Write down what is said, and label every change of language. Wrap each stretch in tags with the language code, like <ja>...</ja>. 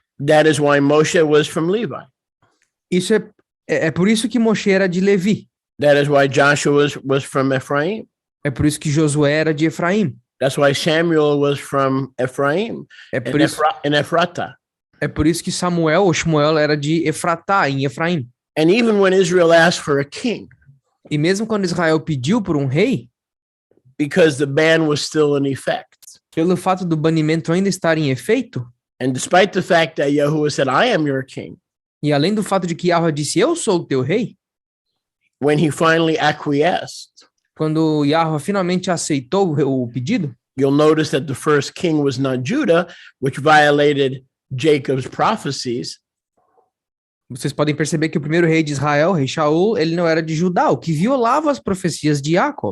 <en>That is why Moshe was from Levi.</en> <pt>isso é por isso que Moshe era de Levi.</pt> <en>That is why Joshua was from Ephraim.</en> <pt>É por isso que Josué era de Efraim.</pt> <en>That's why Samuel was from Ephraim</en> <pt>É por isso,</pt> <en>and Ephrata.</en> <pt>é por isso que Samuel ou Shmuel era de Efratá, em Efraim.</pt> <en>And even when Israel asked for a king,</en> <pt>E mesmo quando Israel pediu por um rei,</pt> <en>because the ban was still in effect,</en> <pt>pelo fato do banimento ainda estar em efeito,</pt> <en>and despite the fact that Yahuwah said, I am your king,</en> <pt>e além do fato de que Yahweh disse, eu sou o teu rei,</pt> <en>when he finally acquiesced,</en> <pt>quando Yahweh finalmente aceitou o pedido,</pt> <en>you'll notice that the first king was not Judah, which violated Jacob's prophecies.</en> <pt>vocês podem perceber que o primeiro rei de Israel, rei Shaul, ele não era de Judá, o que violava as profecias de Jacob.</pt>